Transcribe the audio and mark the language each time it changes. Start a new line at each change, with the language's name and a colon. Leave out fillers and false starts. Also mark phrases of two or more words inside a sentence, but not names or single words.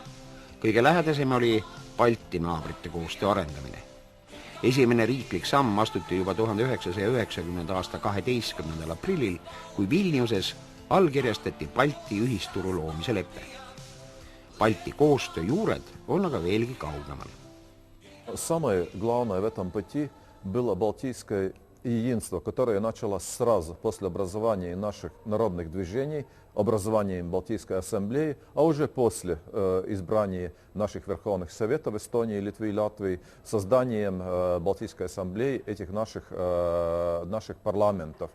Estonian: Kõige lähedasem oli Balti naabrite koostöö arendamine. Esimene riiklik samm astuti juba 1990. aasta 12. aprillil, kui Vilniuses allkirjastati Balti ühisturu loomise lepe. Balti koostöö juured on aga veelgi kaugemal.
Russian: Самое главное в этом пути было балтийское единство, которое началось сразу после образования наших народных движений, образованием Балтийской ассамблеи, а уже после избрания наших верховных советов Эстонии, Литвы и Латвии, созданием Балтийской ассамблеи этих наших парламентов.